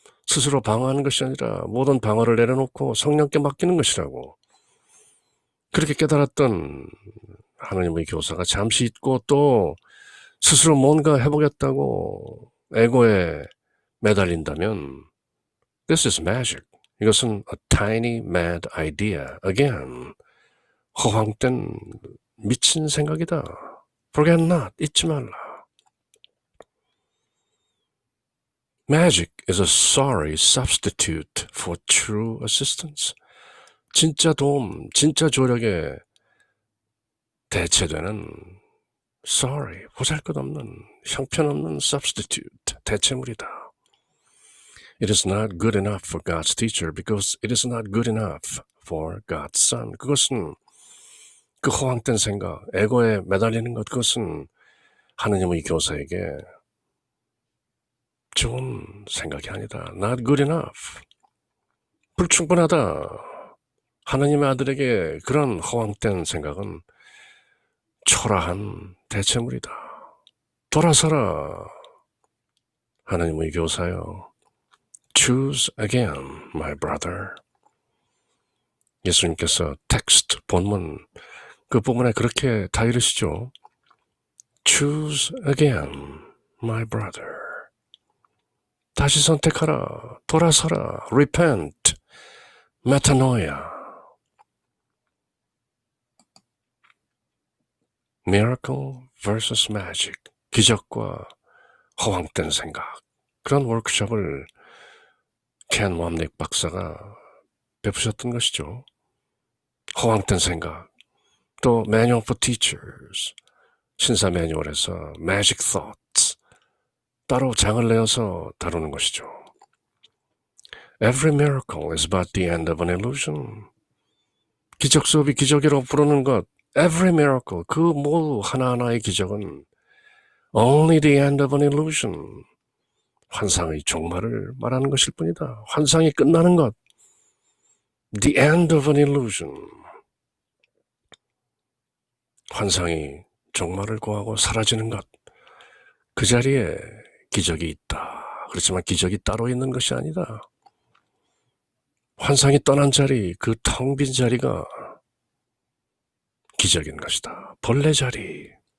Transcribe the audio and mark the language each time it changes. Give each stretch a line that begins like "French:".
Korean: 스스로 방어하는 것이 아니라 모든 방어를 내려놓고 성령께 맡기는 것이라고. 그렇게 깨달았던 하나님의 교사가 잠시 잊고 또 스스로 뭔가 해보겠다고 에고에 매달린다면
English: This is magic.
Korean: 이것은
English: a tiny mad idea.
Korean: Again, 허황된 미친 생각이다.
English: Forget not.
Korean: 잊지 말라.
English: Magic is a sorry substitute for true assistance.
Korean: 진짜 도움, 진짜 조력에 대체되는 sorry, 보잘것없는, 형편없는 substitute, 대체물이다.
English: It is not good enough for God's teacher because it is not good enough for God's son.
Korean: 그것은 그 허황된 생각, 에고에 매달리는 것, 그것은 하느님의 교사에게 좋은 생각이 아니다.
English: Not good enough.
Korean: 불충분하다. 하느님의 아들에게 그런 허황된 생각은 초라한 대체물이다. 돌아서라. 하느님의 교사여.
English: Choose again, my brother.
Korean: 예수님께서 텍스트, 본문, 그 부분에 그렇게 다 이르시죠.
English: Choose again, my brother.
Korean: 다시 선택하라. 돌아서라. Repent. Metanoia.
English: Miracle versus magic.
Korean: 기적과 허황된 생각. 그런 워크숍을 켄 왑닉 박사가 베푸셨던 것이죠. 허황된 생각. 또 Manual for Teachers. 신사 매뉴얼에서 Magic Thoughts. 따로 장을 내어서 다루는 것이죠.
English: Every miracle is but the end of an illusion.
Korean: 기적 수업이 기적이라고 부르는 것, every miracle, 그 모두 하나하나의 기적은
English: only the end of an illusion.
Korean: 환상의 종말을 말하는 것일 뿐이다. 환상이 끝나는 것,
English: the end of an illusion.
Korean: 환상이 종말을 고하고 사라지는 것, 그 자리에 기적이 있다. 그렇지만 기적이 따로 있는 것이 아니다. 환상이 떠난 자리, 그 텅 빈 자리가 기적인 것이다. 벌레 자리.